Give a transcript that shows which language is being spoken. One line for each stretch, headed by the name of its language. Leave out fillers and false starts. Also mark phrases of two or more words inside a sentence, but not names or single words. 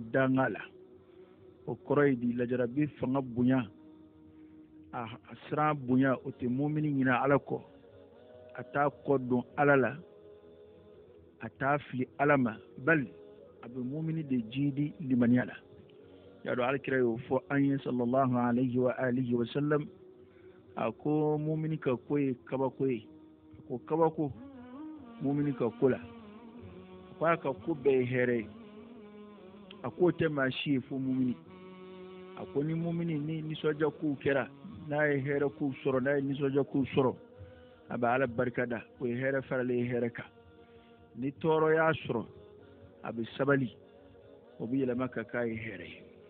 Bambara: danga la o kɔrɔ ye di lajarabi fanga bonya a siran bonya o tɛ mumini ɲina ala kɔ a t'a kɔ dɔn ala la a t'a fili ala ma bali a bɛ mumini de jidi limaniya la y'a dɔn alakira y'o fɔ an ye
Arabic: صلى الله عليه وعلى آله وسلم
Bambara: a ko mumini ka ko ye kabako ye a ko kabako mumini ka ko la ko a ka ko bɛɛ ye hɛrɛ ye a ko tɛ maa si ye fo mumini a ko ni mumini ni nisɔndiya kow kɛra n'a ye hɛrɛ kow sɔrɔ n'a ye nisɔndiya kow sɔrɔ a bɛ ala barika da o ye hɛrɛ faralen ye hɛrɛ kan ni tɔɔrɔ y'a sɔrɔ a bɛ sabali o bɛ yɛlɛma ka k'a ye hɛrɛ ye